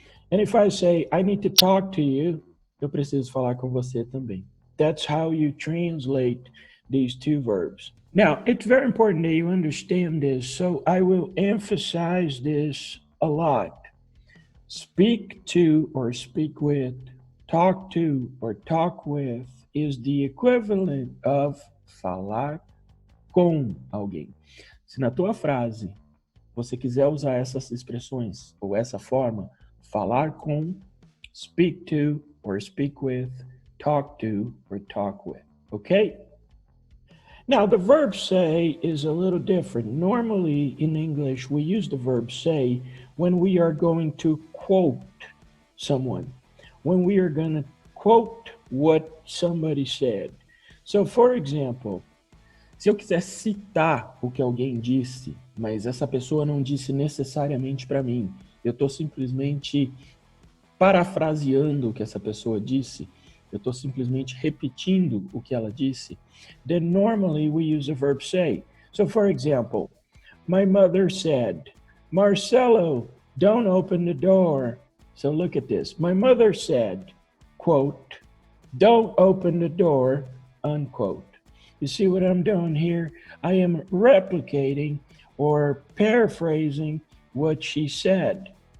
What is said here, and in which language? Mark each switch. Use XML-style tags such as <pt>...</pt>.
<en>And if I say, I need to talk to you,</en> <pt>eu preciso falar com você também.</pt> <en>That's how you translate these two verbs. Now, it's very important that you understand this, so I will emphasize this a lot. Speak to or speak with, talk to or talk with is the equivalent of</en> <pt>falar com alguém. Se na tua frase você quiser usar essas expressões ou essa forma, falar com,</pt> <en>speak to or speak with, talk to or talk with,</en> <pt>okay?</pt> <en>Now, the verb say is a little different. Normally in English, we use the verb say when we are going to quote someone, when we are going to quote what somebody said. So, for example,</en> <pt>se eu quiser citar o que alguém disse, mas essa pessoa não disse necessariamente para mim, eu estou simplesmente parafraseando o que essa pessoa disse, eu estou simplesmente repetindo o que ela disse,</pt> <en>then normally we use the verb say. So, for example, my mother said, Marcelo, don't open the door. So look at this. My mother said, quote, don't open the door, unquote. You see what I'm doing here? I am replicating or paraphrasing what she said.</en>